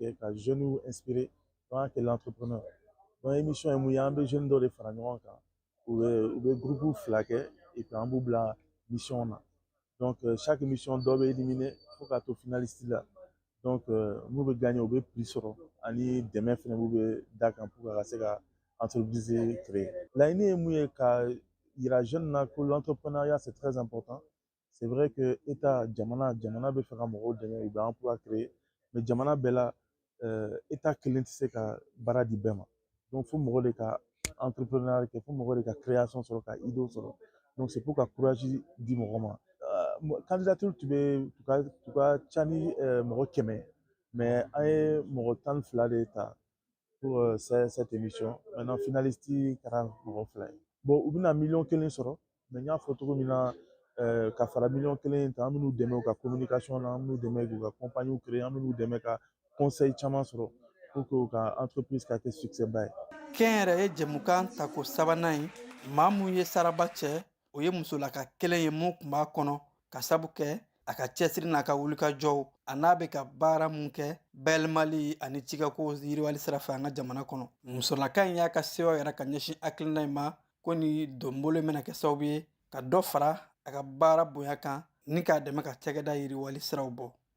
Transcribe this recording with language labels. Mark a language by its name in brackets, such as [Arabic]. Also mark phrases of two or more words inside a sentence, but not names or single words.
[Bambara] kɛ ka [French] jeunes inspirer [Bambara] donc an kɛ l'entrepreneur donc émission ye mun ye an bɛ jeunes dɔ de fara ɲɔgɔn kan u bɛ groupe 2 kɛ [French] et puis [Bambara] an b'u bila mission na donc [French] chaque mission [Bambara] dɔ bɛ éliminer fo ka to finaliste la donc n'u bɛ gagner u bɛ prix sɔrɔ ani dɛmɛ fana b'u bɛ d'a kan pour ka se ka [French] entreprise créer [Bambara] laɲini ye mun ye ka yira jeune na ko [French] l'entrepreneuriat c'est très important. C'est vrai que État [Bambara] jamana bɛ fɛ ka mɔgɔw dɛmɛ u bɛ [French] emploi créer [Bambara] mais jamana bɛɛ la État kelen tɛ se ka baara di bɛɛ ma donc fo mɔgɔ de ka entrepreneuriat kɛ fo mɔgɔ de ka création sɔrɔ ka idée sɔrɔ [French] donc c'est pour [Bambara] ka courage di mɔgɔ ma candidature tu ka ca ni mɔgɔ 100 mais an ye mɔgɔ 12 de ta [French] pour cette émission. Maintenant finaliste [Bambara] kɛra mɔgɔ 2 ye. Bon u bɛna $1,000,000 sɔrɔ mais n y'a fɔ cogo min na ka fara $1,000,000 ta an bɛ n'u dɛmɛ u ka communication na, an bɛ n'u dɛmɛ k'u ka [French] compagnie créer, [Bambara] an bɛ n'u dɛmɛ ka conseil caman sɔrɔ [French] pour que [Bambara] u ka entreprise ka kɛ succès ba ye. kɛnyɛrɛye jɛmukan tako sabanan in maa mun ye saraba cɛ o ye musolaka kelen ye mun tun b'a kɔnɔ ka sabu kɛ a ka cɛsiri n'a ka wulikajɔw a n'a bɛ ka baara mun kɛ bayɛlɛmali ani cikako yiriwali sira fɛ an ka jamana kɔnɔ musolaka in y'a ka sewa yɛrɛ ka ɲɛsin hakilina in ma ko ni donbolo bɛna kɛ sababu ye ka dɔ fara a ka baara bonya kan ni k'a dɛmɛ ka cɛkɛda yiriwali siraw bɔ.